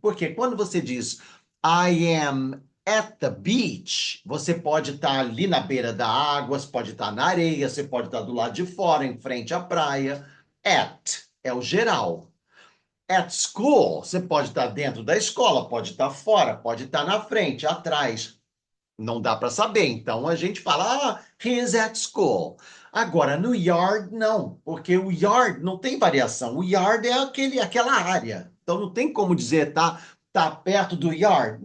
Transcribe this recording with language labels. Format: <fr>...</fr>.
<pt>Porque quando você diz</pt> <en>I am at the beach,</en> <pt>você pode estar ali na beira da água, você pode estar na areia, você pode estar do lado de fora, em frente à praia. At é o geral.</pt> <en>At school,</en> <pt>você pode estar dentro da escola, pode estar fora, pode estar na frente, atrás. Não dá para saber. Então a gente fala,</pt> <en>he is at school.</en> <pt>Agora, no yard, não, porque o yard não tem variação. O yard é aquela área. Então não tem como dizer tá perto do yard.</pt>